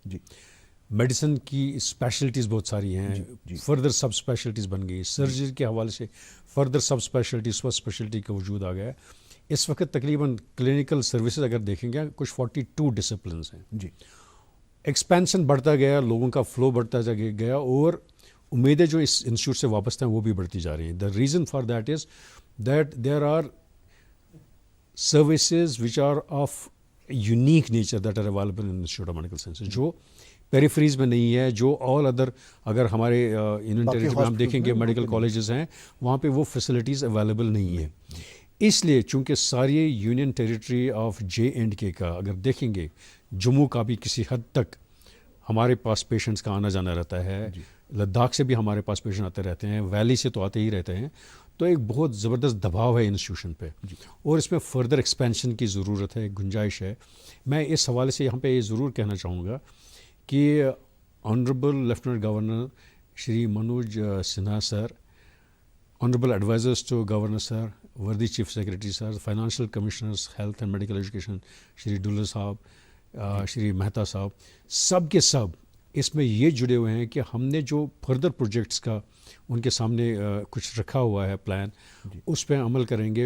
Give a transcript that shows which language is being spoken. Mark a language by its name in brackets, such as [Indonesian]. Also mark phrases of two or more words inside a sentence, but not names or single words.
[Urdu] میڈیسن کی اسپیشلٹیز بہت ساری ہیں، [English] further sub specialities [Urdu] بن گئی، سرجری کے حوالے سے [English] further sub speciality, sub speciality [Urdu] کا وجود آ گیا ہے۔ اس وقت تقریباً [English] clinical services [Urdu] اگر دیکھیں گے کچھ 42 ڈسپلنس ہیں۔ ایکسپینشن بڑھتا گیا، لوگوں کا فلو بڑھتا گیا، اور امیدیں جو اس انسٹیٹیوٹ سے وابستہ ہیں وہ بھی بڑھتی جا رہی ہیں۔ [English] the reason for that is that there are services which are of unique nature that are available in the Institute of Medical Sciences، [Urdu] جو پیریفریز میں نہیں ہے جو [English] all other [Urdu] اگر ہمارے [English] union territory [Urdu] میں ہم دیکھیں گے [English] medical colleges [Urdu] ہیں وہاں پہ وہ [English] facilities available [Urdu] نہیں ہیں. اس لیے چونکہ ساری [English] union territory of JNK [Urdu] کا اگر دیکھیں گے جموں کا بھی کسی حد تک ہمارے پاس پیشنٹس کا آنا جانا رہتا ہے, لداخ سے بھی ہمارے پاس پیشنٹ آتے رہتے ہیں, ویلی سے تو آتے ہی رہتے ہیں, تو ایک بہت زبردست دباؤ ہے انسٹیٹیوشن پہ اور اس میں [English] further expansion [Urdu] کی ضرورت ہے, گنجائش ہے. میں اس حوالے سے یہاں پہ یہ ضرور کہنا چاہوں گا کہ [English] honourable lieutenant governor [Urdu] شری منوج سنہا سر, [English] honourable advisors to governor sir, worthy chief secretary sir, financial commissioners health and medical education [Urdu] شری ڈولر صاحب, شری مہتا صاحب, سب کے سب اس میں یہ جڑے ہوئے ہیں کہ ہم نے جو [English] further projects [Urdu] کا ان کے سامنے کچھ رکھا ہوا ہے پلان, اس پہ عمل کریں گے.